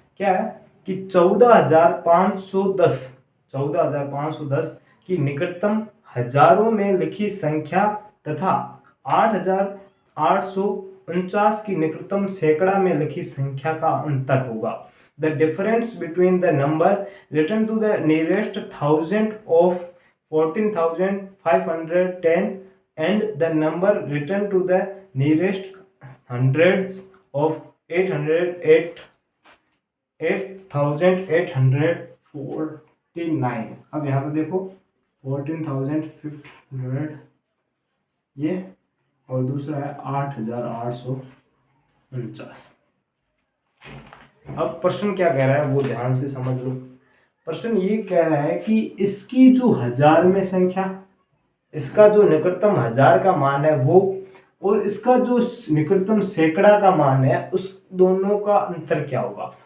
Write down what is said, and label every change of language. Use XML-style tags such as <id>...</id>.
<hi>क्या है कि 14,510 की निकटतम हजारों में लिखी संख्या तथा 8,849 की निकटतम सैकड़ा में लिखी संख्या का अंतर होगा।</hi> <en>The difference between the number written to the nearest thousand of 14,510 and the number written to the nearest hundreds of 8,849।</en> <hi>अब यहाँ पर देखो 14,500 ये, और दूसरा है 8,849। अब प्रश्न क्या कह रहा है वो ध्यान से समझ लो। प्रश्न ये कह रहा है कि इसकी जो हजार में संख्या, इसका जो निकटतम हजार का मान है वो, और इसका जो निकटतम सैकड़ा का मान है, उस दोनों का अंतर क्या होगा।</hi>